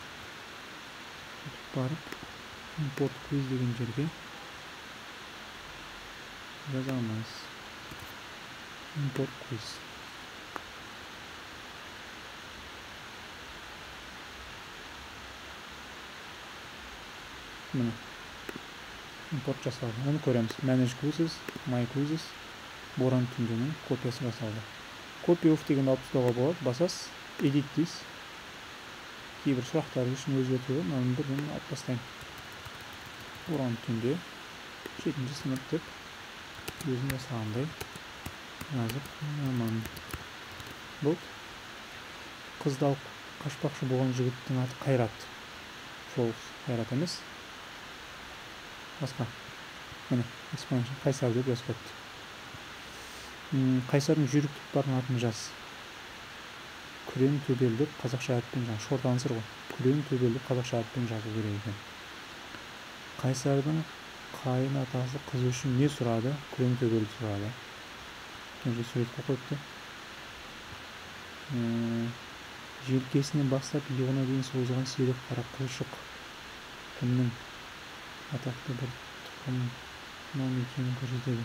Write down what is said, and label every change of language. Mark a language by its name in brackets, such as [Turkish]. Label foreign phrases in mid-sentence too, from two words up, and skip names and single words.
[Kazakh] Барып [English] import quiz [Kazakh] деген жерге жазамыз. [English] Import quiz. [Kazakh] Міне import жасалды. Оны көреміз. [English] Manage quizzes, my quizzes, [Kazakh] боран түнденің копиясы жасалды. [English] Copy of [Kazakh] деген алып тастауға болады. Басасыз. [English] Edit this. [Kazakh] Кейбір сұрақтар үшін өзгертуге мынаны бірден алып тастаймын. Боран түнде 7-ші сынып деп өзім жасағандай жазып аман. Бұл қызды алып қашпақшы болған жігіттің аты Қайрат. False. Қайрат емес. Басқа. Міне, expansion Қайсар деп жазып қойыпты. Қайсардың жүйрік тұлпардың атын жаз. Күрең төбел деп қазақша әріппен жазу. [English] Short answer [Kazakh] ғой. Күрең төбел деп қазақша әріппен жазу керек екен. Қайсардың қайын атасы қыз үшін не сұрады? Күрең төбел сұрады. Енді суретке қойыпты. Желкесінен бастап иығына дейін созылған сирек қара қылшық кімнің атақты бір тұқымнан екенін көрсетеді.